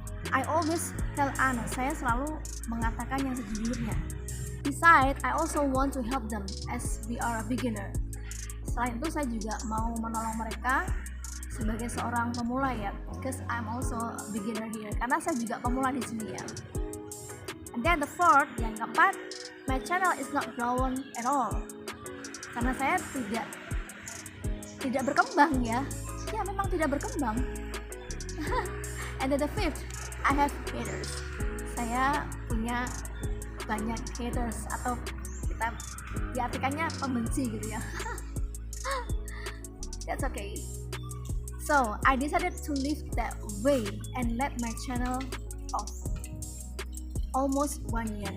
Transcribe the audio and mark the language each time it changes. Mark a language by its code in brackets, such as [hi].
[en] I always tell Ana, [id] saya selalu mengatakan yang sejujurnya. [en] Besides, I also want to help them as we are a beginner. [id] Selain itu, saya juga mau menolong mereka sebagai seorang pemula ya, [en] because I'm also a beginner here, [id] karena saya juga pemula di sini ya. [en] And then the fourth, [id] yang keempat, [en] my channel is not growing at all, [id] karena saya tidak berkembang ya, memang tidak berkembang. [en] And then the fifth, I have haters. [id] Saya punya banyak haters, atau kita diartikannya pembenci gitu ya. [en] That's okay. So I decided to live that way and let my channel off almost 1 year.